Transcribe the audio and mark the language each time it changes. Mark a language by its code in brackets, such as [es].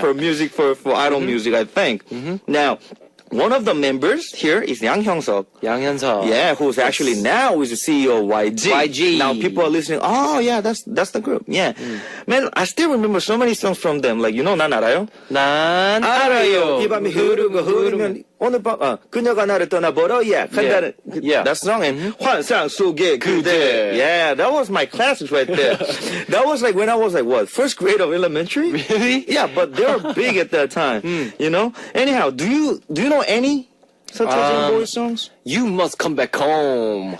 [en] For music, for idol music, I think. Now, one of the members here is Yang Hyung-seok. Yang Hyun-seok. Yeah, who's actually now is the CEO of YG. YG. Now people are listening. Oh yeah, that's the group. Yeah, man, I still remember so many songs from them. Like [ko] 난 알아요? 난 알아요. 이 알아요. 밤이 흐르고 흐르면 오늘 밤 그녀가 나를 떠나버려. [en] Yeah, [ko] 간다는 [en] Yeah. that song and 환상 속의 그대. Yeah, that was my classics right there. That was like when I was like what, first grade of elementary. Really? Yeah, but they were big at that time. You know. Anyhow, do you know any Seo and Boys songs? You must come back home.